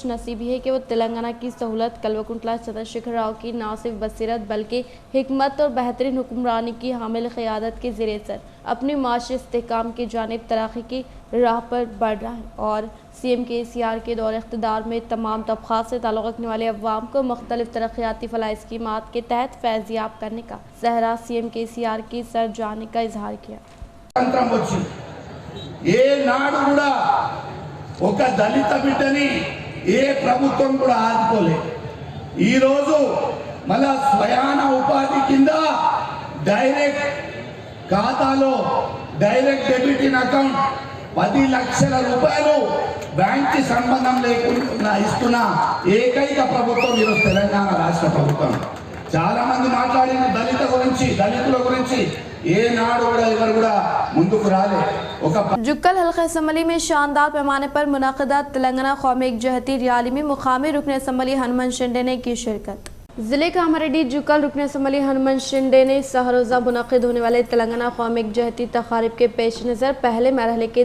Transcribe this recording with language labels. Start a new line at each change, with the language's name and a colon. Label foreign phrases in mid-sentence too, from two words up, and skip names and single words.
Urdu: نصیبی ہے کہ وہ تلنگانہ کی سہولت کلوکنٹلا چندرشیکھر راؤ کی نہ صرف بصیرت بلکہ حکمت اور بہترین حکمرانی کی حامل قیادت کے زیر اثر اپنی معاشی استحکام کی جانب ترقی کی راہ پر بڑھ رہا ہے اور CM-KCR کے دور اقتدار میں تمام طبقات سے تعلق رکھنے والے عوام کو مختلف ترقیاتی فلاحی اسکیمات کے تحت فیض یاب کرنے کا صحرا CM-KCR کی سر جانے کا اظہار کیا۔
Telugu: ఒక దళిత బిడ్డని ఏ ప్రభుత్వం కూడా ఆదుకోలే। ఈరోజు మళ్ళా స్వయాన ఉపాధి కింద డైరెక్ట్ ఖాతాలో
English: direct debit in account
Telugu: 10 లక్షల రూపాయలు బ్యాంక్ సంబంధం లేకుండా ఇస్తున్న ఏకైక ప్రభుత్వం ఈరోజు తెలంగాణ రాష్ట్ర ప్రభుత్వం। చాలా మంది మాట్లాడిన దళితుల గురించి
Urdu: جکل حلقہ اسمبلی میں شاندار پیمانے پر منعقدہ تلنگانہ قومی یکجہتی ریالی میں مقامی رکن اسمبلی ہنمن شنڈے نے کی شرکت۔ ضلع کاماریڈی جکل رکن اسمبلی ہنمن شنڈے نے سہ روزہ منعقد ہونے والے تلنگانہ قومی یکجہتی تقریب کے پیش نظر پہلے مرحلے کے